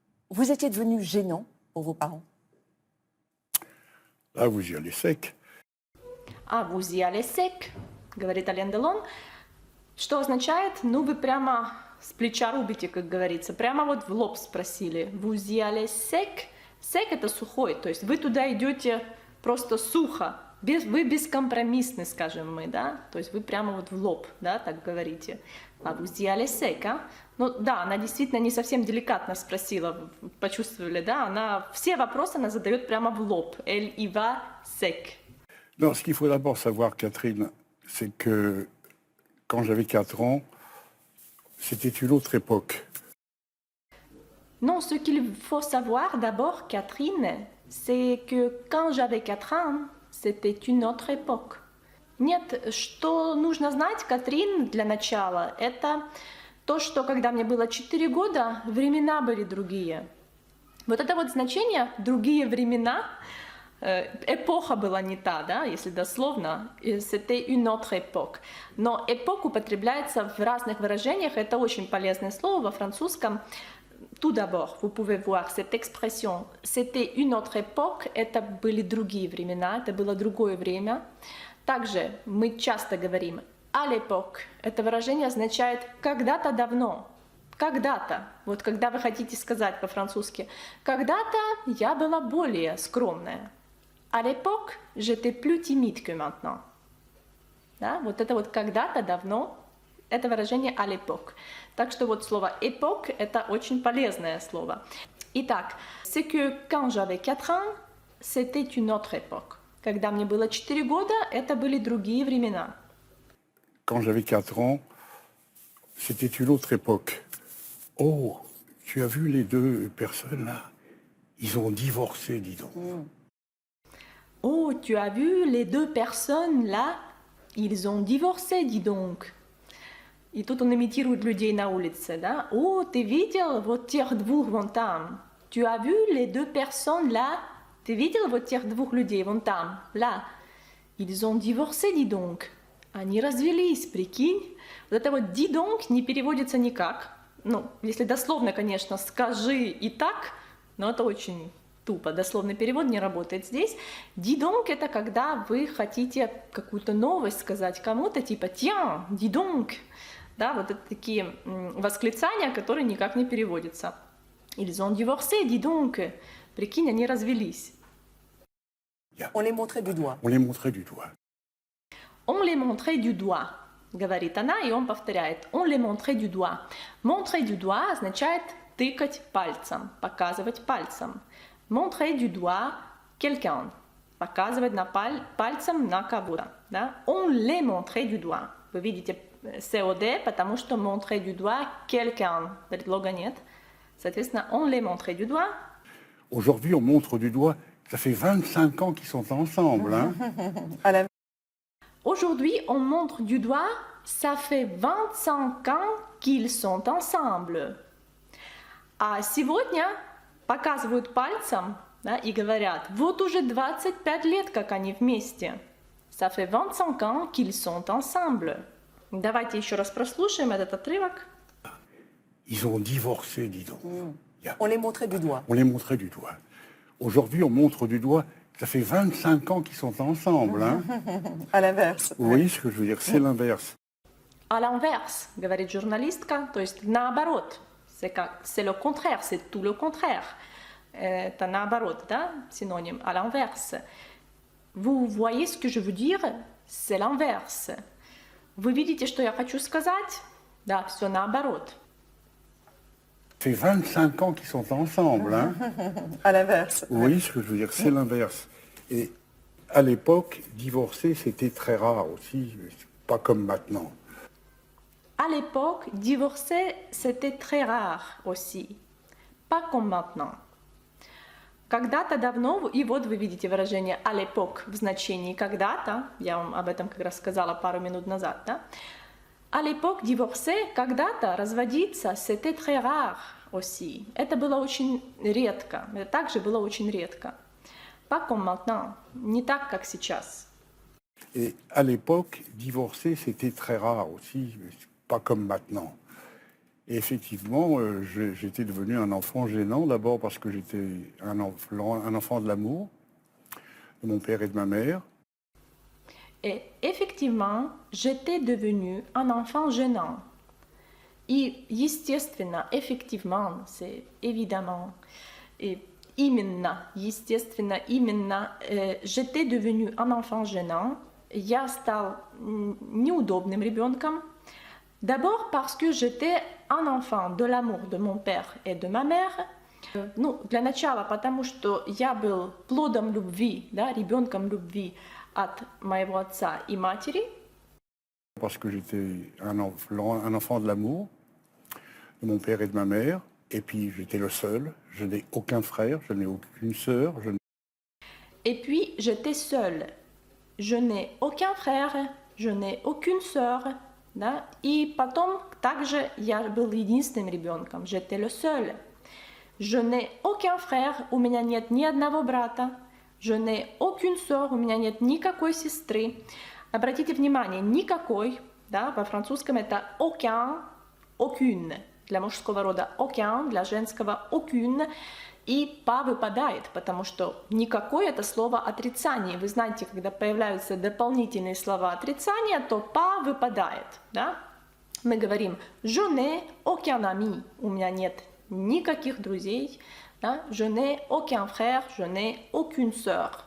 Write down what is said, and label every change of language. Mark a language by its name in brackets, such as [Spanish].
[French] Vous étiez devenu gênant pour vos parents. Là, vous y allez sec. [Russian] А [French] vous y allez sec, [Russian] говорит Ален Делон, что означает, ну вы прямо с плеча рубите, как говорится, прямо вот в лоб спросили. [French] Vous y allez sec, sec [Russian] это сухой, то есть вы туда идете просто сухо, вы бескомпромиссны, скажем мы, да, то есть вы прямо вот в лоб, да, так говорите. А [French] vous y allez sec, [Russian] а? Ну да, она действительно не совсем деликатно спросила, почувствовали, да, она все вопросы она задает прямо в лоб. [French] Elle y va sec. Non, ce qu'il faut d'abord savoir, Catherine, c'est que quand j'avais 4 ans, c'était une autre époque. Non, ce qu'il faut savoir d'abord, Catherine, c'est que quand j'avais 4 ans, c'était une autre époque. [Russian] Нет, что нужно знать, Катрин, для начала, это то, что когда мне было 4 года, времена были другие. Вот это вот значение «другие времена», эпоха была не та, да, если дословно, [French] c'était une autre époque. [Russian] Но эпоха употребляется в разных выражениях, это очень полезное слово во французском. [French] Tout d'abord, vous pouvez voir cette expression «c'était une autre époque», [Russian] это были другие времена, это было другое время. Также мы часто говорим [French] «à l'époque». [Russian] Это выражение означает «когда-то давно», «когда-то». Вот когда вы хотите сказать по-французски «когда-то я была более скромная». [French] «À l'époque, j'étais plus timide que maintenant». [Russian] Да? Вот это вот «когда-то давно» это выражение «à l'époque». Так что вот слово «époque» это очень полезное слово. Итак, [French] c'est que quand j'avais 4 ans, c'était une autre époque. [Russian] Когда мне было 4 года, это были другие времена. [French] Quand j'avais 4 ans, c'était une autre époque. Oh, tu as vu les deux personnes là? Ils ont divorcé, dis donc. Oh, tu as vu les deux personnes là? Ils ont divorcé, dis donc. [Russian] И тут он имитирует людей на улице, да? О, ты видел вот тех двух вон там? [French] Tu as vu les deux personnes là? [Russian] Ты видел вот тех двух людей вон там, [French] là? Ils ont divorcé, dis donc. [Russian] Они развелись, прикинь. Вот это вот [French] dis donc [Russian] не переводится никак. Ну, если дословно, конечно, скажи и так, но это очень тупо, дословный перевод не работает здесь. [French] Dis donc [Russian] — это когда вы хотите какую-то новость сказать кому-то, типа [French] tiens, dis donc. [Russian] Да, вот это такие восклицания, которые никак не переводятся. [French] Ils ont divorcé, dis donc. [Russian] Прикинь, они развелись. [French] On les montrait du doigt. On les montrait du doigt. On les montrait du doigt, [Russian] говорит она, и он повторяет. [French] On les montrait du doigt. Montrer du doigt [Russian] означает тыкать пальцем, показывать пальцем. [French] Montrer du doigt quelqu'un, [Russian] показывать пальцем на кого-то. Да? [French] On les montrait du doigt. [Russian] Вы видите COD, потому что [French] montrer du doigt quelqu'un, [Russian] предлога нет. Соответственно, [French] on les montrait du doigt. Aujourd'hui, on montre du doigt. Ça fait 25 ans qu'ils sont ensemble. Hein. À la- Aujourd'hui, on montre du doigt, ça fait 25 ans qu'ils sont ensemble. [Russian] А сегодня показывают пальцем, да, и говорят, вот уже 25 лет, как они вместе. [French] Ça fait 25 ans qu'ils sont ensemble. [Russian] Давайте еще раз прослушаем этот отрывок. [French] Ils ont divorcé, dis donc. On les montrait du doigt. On les montrait du doigt. Aujourd'hui, on montre du doigt. Ça fait 25 ans qu'ils sont ensemble. Hein. À l'inverse. Vous voyez ce que je veux dire? C'est l'inverse. À l'inverse, [Russian] говорит журналистка, то есть наоборот. [French] C'est le contraire, c'est tout le contraire. [Russian] Это наоборот, да, синоним, [French] à l'inverse. Vous voyez ce que je veux dire? C'est l'inverse. [Russian] Вы видите, что я хочу сказать? Да, все наоборот. [French] Ça fait 25 ans qu'ils sont ensemble. Hein. À l'inverse. Vous voyez ce que je veux dire? C'est l'inverse. Et à l'époque, divorcer, c'était très rare aussi. Pas comme maintenant. À l'époque, divorcer, c'était très rare aussi. Pas comme maintenant. [Russian] Когда-то давно, и вот вы видите выражение [French] à l'époque [Russian] в значении когда-то, я вам об этом как раз сказала пару минут назад, да? [French] À l'époque, divorcer, [Russian] когда-то разводиться, [French] c'était très rare aussi. [Russian] Это было очень редко, это также было очень редко. [French] Pas comme maintenant, [Russian] не так, как сейчас. [French] Et à l'époque, divorcer, c'était très rare aussi. Pas comme maintenant. Et effectivement, j'étais devenu un enfant gênant, d'abord parce que j'étais un enfant de l'amour de mon père et de ma mère. Et effectivement, j'étais devenu un enfant gênant. [Russian] И, естественно, [French] effectivement, c'est évidemment, et [Russian] именно, естественно, именно, [French] j'étais devenu un enfant gênant. [Russian] Я стал неудобным ребенком. [French] D'abord parce que j'étais un enfant de l'amour de mon père et de ma mère. [Russian] Ну, для начала, потому что я был плодом любви, да, ребенком любви от моего отца и матери. [French] Parce que j'étais un enfant de l'amour de mon père et de ma mère. Et puis j'étais le seul. Je n'ai aucun frère, je n'ai aucune sœur. Et puis j'étais seule. Je n'ai aucun frère, je n'ai aucune sœur. [Russian] Да? И потом также я был единственным ребенком, [French] j'étais le seul. Je n'ai aucun frère, [Russian] у меня нет ни одного брата. [French] Je n'ai aucune sœur, [Russian] у меня нет никакой сестры. Обратите внимание, никакой, да, во французском это [French] aucun, aucune. [Russian] Для мужского рода [French] aucun, [Russian] для женского [French] aucune. [Russian] И pas выпадает, потому что никакой это слово отрицание. Вы знаете, когда появляются дополнительные слова отрицания, то pas выпадает. Да? Мы говорим [French] je n'ai aucun ami, [Russian] у меня нет никаких друзей. Да? [French] Je n'ai aucun frère, je n'ai aucune sœur.